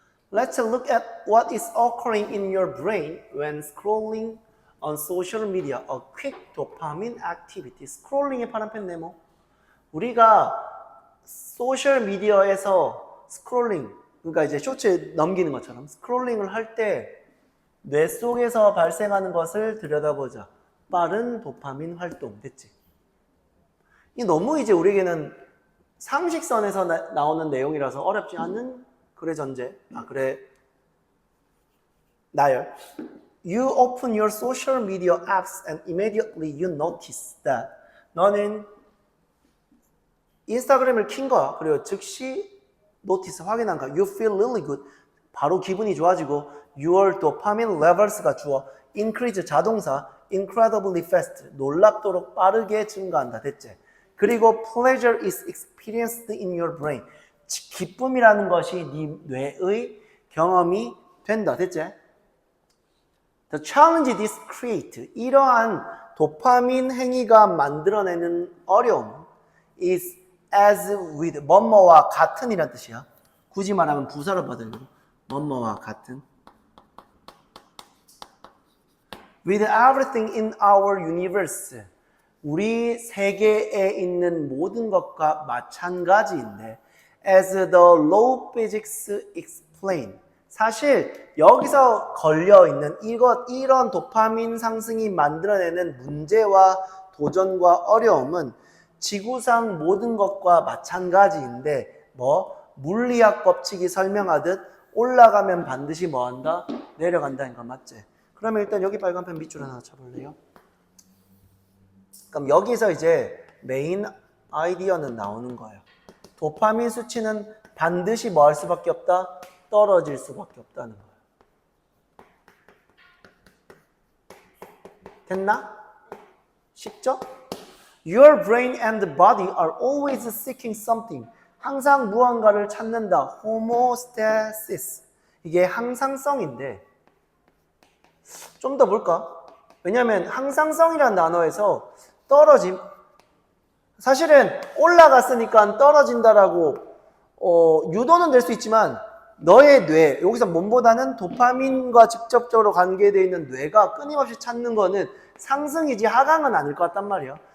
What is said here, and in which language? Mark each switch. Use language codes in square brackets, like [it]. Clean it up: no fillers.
[en] Let's look at what is occurring in your brain when scrolling on social media. A quick dopamine activity. [ko] 스크롤링의 파란펜 네모. 우리가 소셜 미디어에서 스크롤링, 그러니까 이제 쇼츠에 넘기는 것처럼 스크롤링을 할 때 뇌 속에서 발생하는 것을 들여다보자. 빠른 도파민 활동. 됐지? 이 너무 이제 우리에게는 상식선에서 나오는 내용이라서 어렵지 않은 그래 전제. 그래 나열. [en] You open your social media apps and immediately you notice that [ko] 너는 인스타그램을 킨 거야. 그리고 즉시 노티스 확인한 거야. [en] You feel really good. [ko] 바로 기분이 좋아지고 [en] your dopamine levels [ko] 가 주어 increase 자동사 [en] incredibly fast [ko] 놀랍도록 빠르게 증가한다. 됐지? 그리고 [en] pleasure is experienced in your brain. [ko] 기쁨이라는 것이 네 뇌의 경험이 된다. 됐지? [en] The challenge this create. [ko] 이러한 도파민 행위가 만들어내는 어려움 [en] is as with [ko] 뭐뭐와 같은 이란 뜻이야. 굳이 말하면 부사로 받으려고 뭐뭐와 같은. [en] With everything in our universe. [ko] 우리 세계에 있는 모든 것과 마찬가지인데 [en] as the law physics explain. [ko] 사실 여기서 걸려있는 이런 도파민 상승이 만들어내는 문제와 도전과 어려움은 지구상 모든 것과 마찬가지인데 물리학 법칙이 설명하듯 올라가면 반드시 뭐한다? 내려간다는 거 맞지? 그러면 일단 여기 빨간펜 밑줄 하나 쳐볼래요? 그럼 여기서 이제 메인 아이디어는 나오는 거예요. 도파민 수치는 반드시 뭐 할 수밖에 없다? 떨어질 수밖에 없다는 거예요. 됐나? 쉽죠? [en] Your brain and body are always seeking something. [ko] 항상 무언가를 찾는다. homeostasis. 이게 항상성인데 좀 더 볼까? 왜냐하면 항상성이라는 단어에서 떨어짐, 사실은 올라갔으니까 떨어진다라고 유도는 될 수 있지만 너의 뇌, 여기서 몸보다는 도파민과 직접적으로 관계되어 있는 뇌가 끊임없이 찾는 거는 상승이지 하강은 아닐 것 같단 말이야.